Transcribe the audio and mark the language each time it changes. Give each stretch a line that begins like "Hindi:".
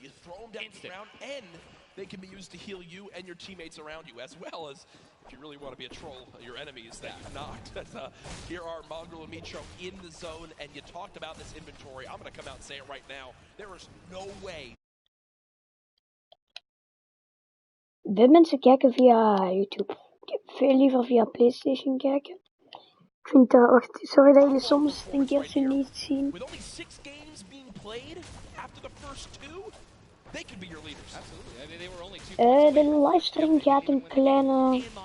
English: You throw them down the ground, and they can be used to heal you and your teammates around you, as well as, if you really want to be a troll, your enemies that you knocked. Here are Mongrel and Micho in the zone, and you talked about this inventory. I'm going to come out and say it right now. There is no way.
Dutch: De mensen kijken via YouTube. Ik heb veel liever via PlayStation kijken. Ik vind dat... Wacht, sorry dat jullie soms een keertje niet zien.
English: With only 6 games being played after the first 2, they could be your leaders. Absolutely. I mean, they were only 2
Dutch: de livestream gaat een kleine...